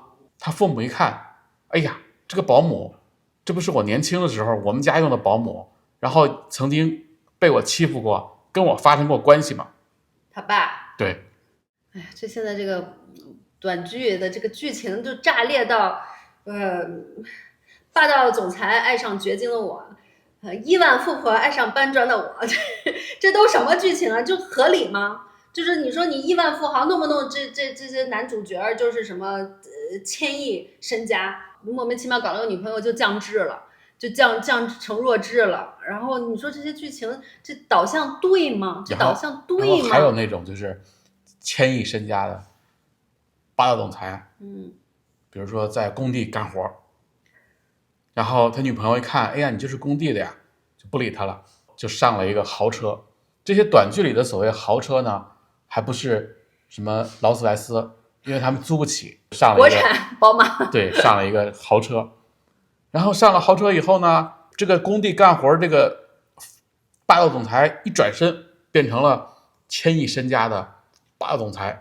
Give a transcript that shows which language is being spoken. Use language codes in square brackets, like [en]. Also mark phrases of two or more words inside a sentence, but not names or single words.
[zh] 他父母一看，哎呀，這個保姆，這不是我年輕的時候我們家用的保姆，然後曾經被我欺負過，跟我發生過關係嗎？他爸。對。哎呀，這現在這個短劇的這個劇情就炸裂到，霸道總裁愛上绝經的我，億萬富婆愛上搬磚的我，這都什麼劇情啊？就合理嗎？就是你說你億萬富豪，弄不弄這些男主角就是什麼1000億身家，莫名其妙搞了個女朋友就降智了，就降成弱智了。然後你說這些劇情這導向對嗎？這導向對嗎？還有那種就是1000億身家的霸道總裁，比如說在工地幹活，然後他女朋友一看，哎呀，你就是工地的呀，就不理他了，就上了一個豪車。這些短劇裡的所謂豪車呢，還不是什麼勞斯萊斯，因為他們租不起，上了國產寶馬，对，上了一個豪車。然後上了豪車以後呢，這個工地幹活這個霸道總裁一轉身變成了1000億身家的霸道總裁。